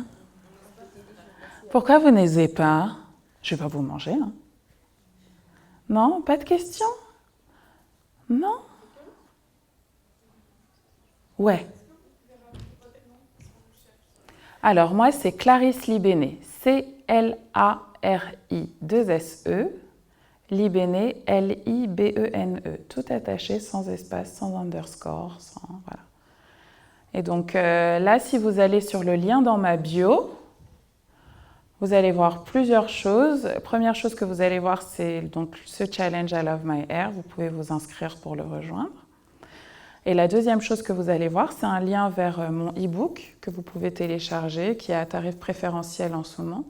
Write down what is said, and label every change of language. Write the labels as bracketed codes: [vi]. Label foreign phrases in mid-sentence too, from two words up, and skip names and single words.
[fr] Pourquoi vous n'osez pas? Je ne vais pas vous manger. Hein. Non? Pas de questions? Non? Ouais. Alors, moi, c'est Clarisse Libéné. C-L-A-R-I-2-S-E. Libéné, L-I-B-E-N-E. Tout attaché, sans espace, sans underscore, sans... Voilà. Et donc, là, si vous allez sur le lien dans ma bio, vous allez voir plusieurs choses. Première chose que vous allez voir, c'est donc ce challenge I Love My Hair. Vous pouvez vous inscrire pour le rejoindre. Et la deuxième chose que vous allez voir, c'est un lien vers mon e-book que vous pouvez télécharger, qui est à tarif préférentiel en ce moment.